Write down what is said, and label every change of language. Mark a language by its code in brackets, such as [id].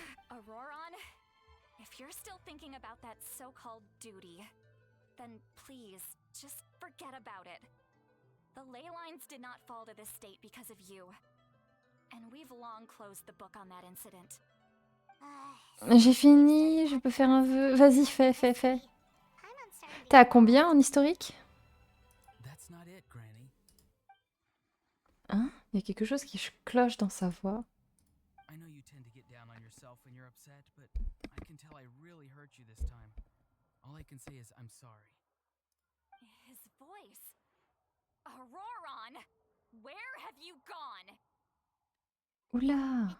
[en] Auroron, if you're still thinking about that so-called duty, then please, just forget about it. The ley lines did not fall to this state because of you. And we've long closed the book on that incident. [fr] J'ai fini, je peux faire un vœu. Vas-y, fais. [en] Paimon's starting to [fr] T'es à [en] get [fr] combien en historique? [en] That's not it, Granny. Hein? [fr] Il y a quelque chose qui cloche dans sa voix. [en] I know you tend to get down on yourself when you're upset, but I can tell I really hurt you this time. All I can say is I'm sorry. His voice. Auroron! Where have you gone? Oula!